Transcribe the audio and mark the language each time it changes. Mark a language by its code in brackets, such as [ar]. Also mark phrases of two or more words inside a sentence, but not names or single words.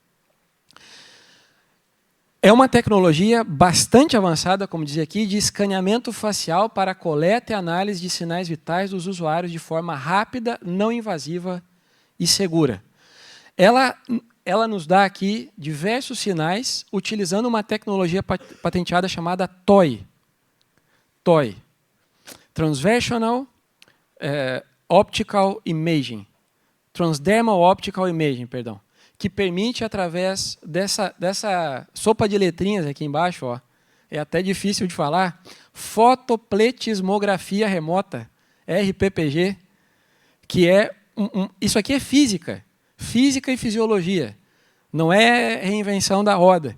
[pt] É uma tecnologia bastante avançada, como dizia aqui, de escaneamento facial para coleta e análise de sinais vitais dos usuários de forma rápida, não invasiva e segura. Ela nos dá aqui diversos sinais utilizando uma tecnologia patenteada chamada TOI. [en] TOI. Transversional Optical Imaging. Transdermal Optical Imaging, [pt] perdão. Que permite, através dessa sopa de letrinhas aqui embaixo, ó, é até difícil de falar, fotopletismografia remota, RPPG, que é isso aqui é física e fisiologia, não é reinvenção da roda.